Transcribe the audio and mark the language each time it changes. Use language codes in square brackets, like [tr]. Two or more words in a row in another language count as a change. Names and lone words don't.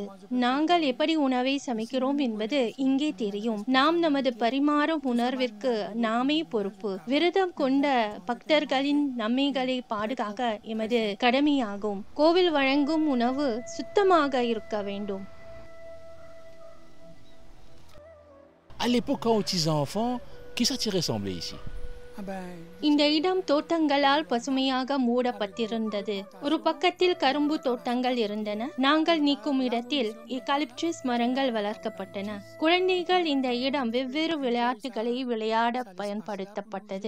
[ta] நாங்கள் எப்படி உணவை சமைக்கிறோம் என்பது இங்கே தெரியும். நாம் நமது பரிமாறும் உணர்விற்கு நாமே பொறுப்பு. விரதம் கொண்ட பக்தர்களின் நன்மைகளை பாதுகாக்க எமது கடமையாகும். கோவில் வழங்கும் உணவு சுத்தமாக இருக்க வேண்டும். [fr] À l'époque, quand on était enfant, qu'est-ce que ça ressemblait ici? [ta] இந்த இடம் தோட்டங்களால் பசுமையாக மூடப்பட்டிருந்தது. ஒரு பக்கத்தில் கரும்பு தோட்டங்கள் இருந்தன. நாங்கள் நீக்கும் இடத்தில் யூகாலிப்டஸ் மரங்கள் வளர்க்கப்பட்டன. குழந்தைகள் இந்த இடம் வெவ்வேறு விளையாட்டுகளை விளையாட பயன்படுத்தப்பட்டது.